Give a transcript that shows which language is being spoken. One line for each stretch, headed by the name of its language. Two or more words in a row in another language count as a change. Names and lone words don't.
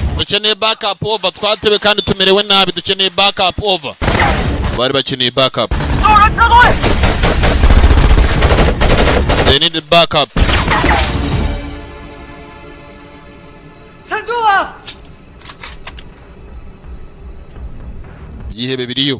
Kinyarwanda: dukeneye
English: backup over,
Kinyarwanda: twatewe kandi tumerewe nabi, dukeneye
English: backup over.
Kinyarwanda: Bari bakeneye backup.
English: They needed backup.
Chinese: 撑住啊！
Kinyarwanda: Ibyihebe biriyo.